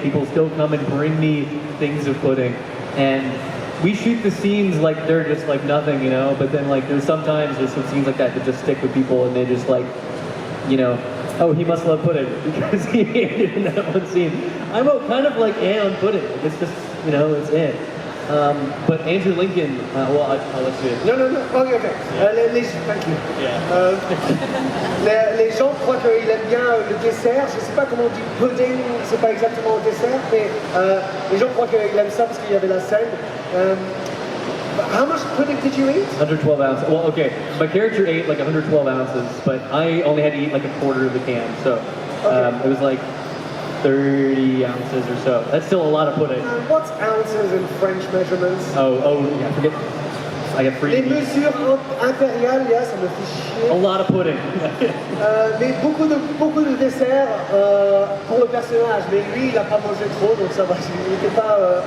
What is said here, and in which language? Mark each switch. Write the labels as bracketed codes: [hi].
[en] People still come and bring me things of pudding, and we shoot the scenes like they're just like nothing, you know, but then like there's some scenes like that just stick with people, and they just like, you know, oh, he must love pudding because he ate it in that one scene. I'm kind of like on pudding. It's just, you know, it's it. But Andrew Lincoln, well, I'll let you. No. Okay. Thank you. Yeah. [fr] Les gens croient qu'il aime bien le dessert. Je ne sais pas comment on dit pudding, c'est pas exactement un dessert, mais les gens croient qu'il aime ça parce qu'il y avait la scène. [en] How much pudding did you eat? 112 ounces. Well, okay, my character ate like 112 ounces, but I only had to eat like a quarter of the can, so it was like 30 ounces or so. That's still a lot of pudding. What's ounces in French measurements? Oh, yeah, forget. I got free. [fr] Les mesures impériales, yeah, ça me fait chier. [en] A lot of pudding. [fr] Mais beaucoup de desserts pour le personnage, mais lui il a pas mangé trop, donc ça va. Il n'était pas.